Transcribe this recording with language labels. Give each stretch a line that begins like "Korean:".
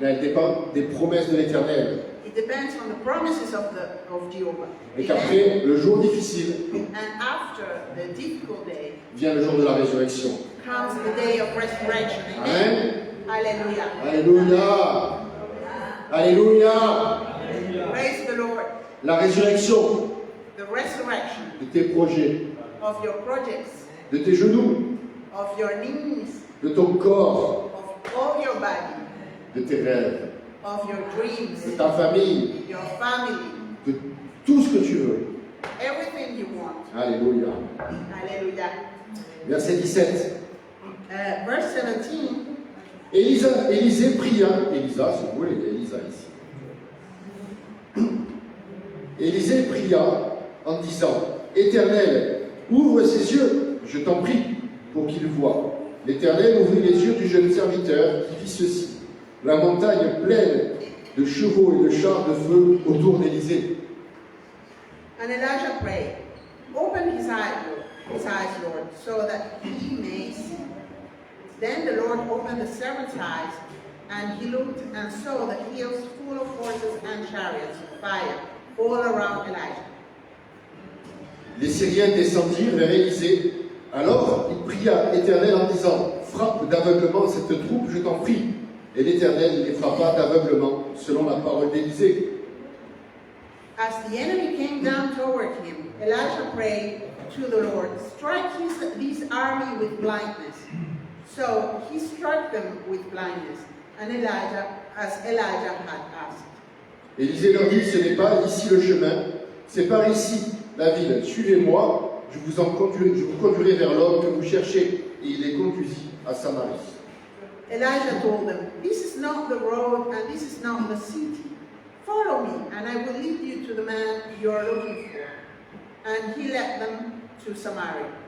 French: mais elle dépend des promesses de l'Éternel.
English: It depends on the promises of Jehovah.
French: Et Amen? qu'après le jour difficile
English: And after the difficult day
French: vient le jour de la résurrection.
English: comes the day of resurrection.
French: Amen? Amen. Hallelujah. Alléluia. Alléluia.
English: Praise the Lord.
French: La résurrection
English: The resurrection
French: de tes projets,
English: of your projects,
French: de tes genoux,
English: of your knees,
French: de ton corps,
English: of all your body,
French: de tes rêves,
English: of your dreams,
French: de ta famille,
English: your family,
French: de tout ce que tu veux.
English: everything you want.
French: Alléluia.
English: Hallelujah.
French: Verset 17.
English: Verse 17.
French: Élisée pria, Elisa, si vous voulez, il y a Elisa ici. Élisée pria en disant, Éternel, ouvre ses yeux, je t'en prie, pour qu'il voie. L'Éternel ouvrit les yeux du jeune serviteur qui fit ceci. La montagne pleine de chevaux et de chars de feu autour d'Élisée.
English: And Elijah prayed, open his eyes, Lord, so that he may see. Then the Lord opened the servant's eyes, and he looked and saw the hills full of horses and chariots of fire all around Elijah.
French: Les Syriens descendirent vers Élisée. Alors il pria l'Éternel en disant, frappe d'aveuglement cette troupe, je t'en prie. Et l'Éternel les frappa d'aveuglement, selon la parole d'Élisée.
English: As the enemy came down toward him, Elijah prayed to the Lord, strike this army with blindness. So he struck them with blindness, and Elijah had asked.
French: Élisée leur dit, ce n'est pas ici le chemin, c'est par ici la ville. Suivez-moi, je vous conduirai vers l'homme que vous cherchez. Et il les conduisit à Samarie.
English: Elijah told them, this is not the road and this is not the city. Follow me, and I will lead you to the man you are looking for. And he led them to Samaria.